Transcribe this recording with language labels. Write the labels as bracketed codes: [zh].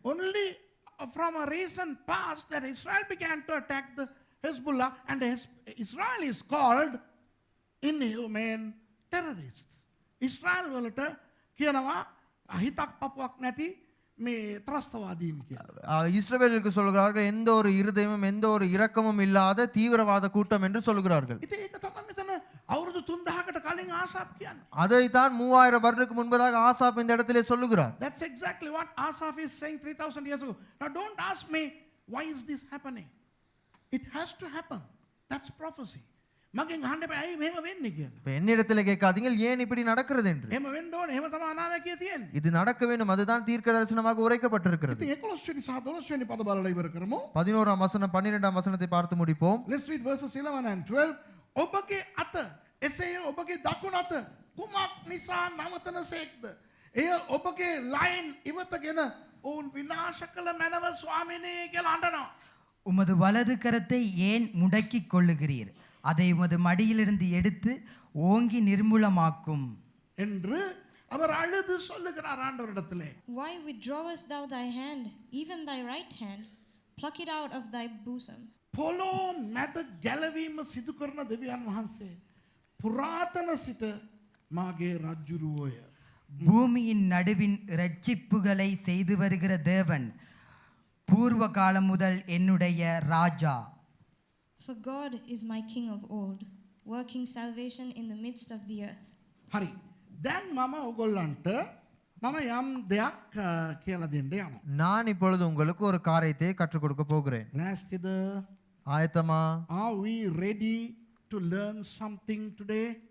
[en] Only from a recent past that Israel began to attack the Hezbollah and Israel is called inhumane terrorists. [si] Israel වලට කියනවා හිතක් පපුවක් නැති මේ ත්‍රස්තවාදීන් කියලා. [ta] இஸ்ரவேலுக்கு சொல்கிறார்கள் எந்த ஒரு இருதயமும் எந்த ஒரு இரக்கமும் இல்லாத தீவிரவாத கூட்டம் என்று சொல்கிறார்கள். [si] ඉතින් ඒක තමයි මෙතන අවුරුදු 3000කට කලින් ආසාප් කියන්නේ. [ta] அதைத்தான் 3000 வருடத்துக்கு முன்பதாக ஆசாப் இந்த இடத்திலே சொல்லுகிறார். [en] That's exactly what Asaph is saying 3000 years ago. Now don't ask me why is this happening. It has to happen. That's prophecy. [si] මගෙන් අහන්න එපා ඇයි මෙහෙම වෙන්නේ කියලා. [ta] இப்ப என்னிடத்தில் கேட்காதீங்க ஏன் இப்படி நடக்கிறது என்று. [si] එහෙම වෙන්න ඕනේ. එහෙම තමයි අනාවැකිය තියෙන්නේ. [ta] இது நடக்க வேண்டும் அதுதான் தீர்க்க தரிசனமாக உரைக்கப்பட்டிருக்கிறது. [si] ඉතින් 11 වෙනි සහ 12 වෙනි පද බලලා ඉවර කරමු. [ta] 11ஆம் வசனம் 12ஆம் வசனத்தை பார்த்து முடிப்போம். [en] Let's read verses 11 and 12. [si] ඔබගේ අත එසේ ඔබගේ දකුණු අත කුමක් නිසා නවතනසේක්ද? එය ඔබගේ ලයින් ඉවතගෙන ඔවුන් විනාශ කළ මැනව ස්වාමිනේ කියලා අඬනවා. [ta] உமது வலது கரத்தை ஏன் முடக்கிக் கொள்ளுகிறீர்? அதை உமது மடியிலிருந்து எடுத்து ஓங்கி நிர்மூலமாக்கும் என்று அவர் அழுது சொல்லுகிறார் ஆண்டவரிடத்திலே. [en] Why withdrawest thou thy hand, even thy right hand? Pluck it out of thy bosom. [si] පොළොව මැද ගැලවීම සිදු කරන දෙවියන් වහන්සේ පුරාතන සිට මාගේ රජ්ජුරුවෝය. [ta] பூமியின் நடுவின் இரட்சிப்புகளை செய்து வருகிற தேவன் பூர்வ காலம் முதல் என்னுடைய ராஜா. [en] For God is my king of old, working salvation in the midst of the earth. [si] හරි. දැන් මම ඔයගොල්ලන්ට මම යම් දෙයක් කියලා දෙන්න යනවා. [ta] நான் இப்பொழுது உங்களுக்கு ஒரு காரியத்தை கற்றுக் கொடுக்க போகிறேன். [si] නැස්තිද? [ta] ஆயத்தமா? [en] Are we ready to learn something today?